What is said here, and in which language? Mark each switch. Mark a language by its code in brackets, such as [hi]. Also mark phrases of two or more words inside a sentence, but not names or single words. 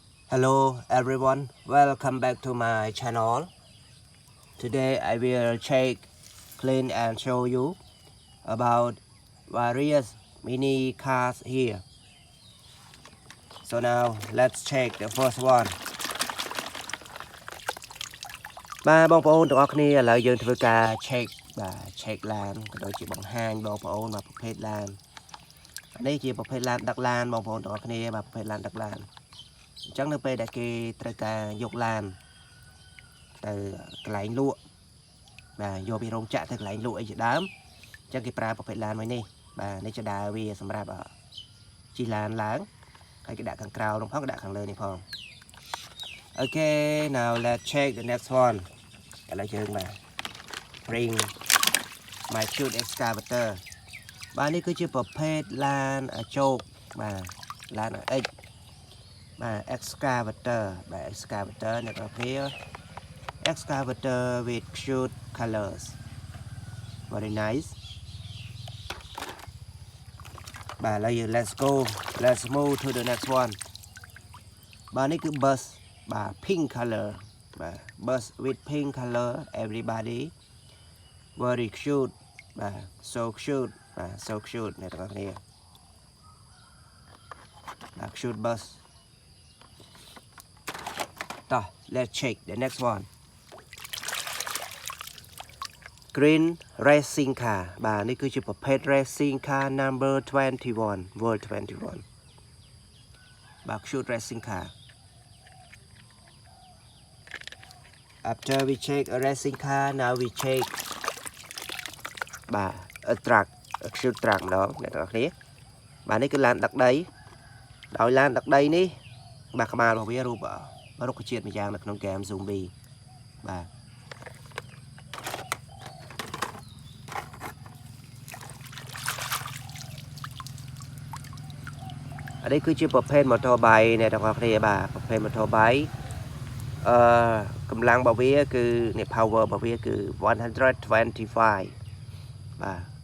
[en] Hello everyone, welcome back to my channel. Today I will check, clean and show you about various mini cars here. So now let's check the first one. [km] បាទបងប្អូនទាំងអស់គ្នាឥឡូវយើងធ្វើការ check ឡានក៏ដូចជាបង្ហាញបងប្អូនមកប្រភេទឡាននេះ ជាប្រភេទឡានដឹកឡានបងប្អូនទាំងអស់គ្នាបាទប្រភេទឡានដឹកឡានអញ្ចឹងនៅពេលដែលគេត្រូវការយកឡានទៅកន្លែងលក់បាទយកពីរោងចក្រទៅកន្លែងលក់អីជាដើមអញ្ចឹងគេប្រើប្រភេទឡានមួយនេះបាទនេះជាដើរវាសម្រាប់ជិះឡានឡើងហើយគេដាក់ខាងក្រៅនោះផងគេដាក់ខាងលើនេះផង [en] Okay, now let's check the next one. [km] ឥឡូវយើងបាទ [en] bring my cute excavator [km] បាទនេះគឺជាប្រភេទឡានជោគបាទឡាន X បាទ excavator បាទ excavator អ្នកនរគ្នា [en] excavator with cute colors very nice [km] បាទឥឡូវយើង [en] let's move to the next one [km] បាទនេះគឺ [en] bus បាទ pink color បាទ bus with pink color everybody very cute បាទ so cute បាទ so cute [km] អ្នកទាំងអស់គ្នាបាទ [en] cute bus តោះ let's check the next one green racing car [km] បាទនេះគឺជាប្រភេទ [en] racing car number 21 world 21 បាទ cute racing car After we check a racing car, now we check a truck, a cute truck [km] ម្ដងអ្នកទាំងអស់គ្នាបាទនេះគឺឡានដឹកដីដោយឡានដឹកដីនេះបាទក្បាលរបស់វារូបរុក្ខជាតិមួយយ៉ាងនៅក្នុងហ្គេម Zombie បាទ នេះគឺជាប្រភេទ motorbike អ្នកទាំងអស់គ្នាបាទប្រភេទ motorbike កម្លាំងរបស់វាគឺនេះ power របស់វាគឺ125បាទ